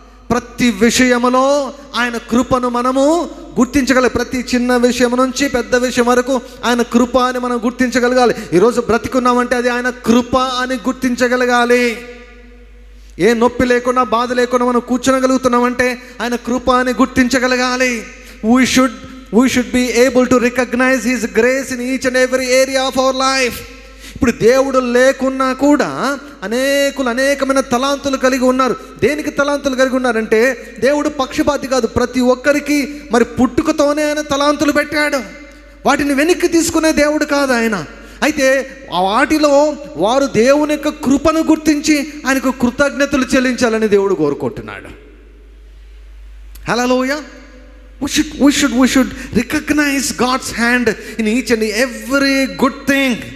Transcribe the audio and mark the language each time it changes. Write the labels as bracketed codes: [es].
[te] ప్రతి విషయములో ఆయన కృపను మనము గుర్తించగలగాలి. ప్రతి చిన్న విషయం నుంచి పెద్ద విషయం వరకు ఆయన కృప అని మనం గుర్తించగలగాలి. ఈరోజు బ్రతికున్నామంటే అది ఆయన కృప అని గుర్తించగలగాలి. ఏ నొప్పి లేకుండా, బాధ లేకుండా మనం కూర్చోగలుగుతున్నామంటే ఆయన కృప అని గుర్తించగలగాలి. [en] we should be able to recognize his grace in each and every area of our life. [te] ఇప్పుడు దేవుడు లేకున్నా కూడా అనేకమైన తలాంతులు కలిగి ఉన్నారు. దేనికి తలాంతులు కలిగి ఉన్నారంటే దేవుడు పక్షపాతి కాదు. ప్రతి ఒక్కరికి మరి పుట్టుకతోనే ఆయన తలాంతులు పెట్టాడు. వాటిని వెనక్కి తీసుకునే దేవుడు కాదు ఆయన. అయితే వాటిలో వారు దేవుని యొక్క కృపను గుర్తించి ఆయనకు కృతజ్ఞతలు చెల్లించాలని దేవుడు కోరుకుంటున్నాడు. హల్లెలూయా. [en] We should recognize God's hand in each and every good thing.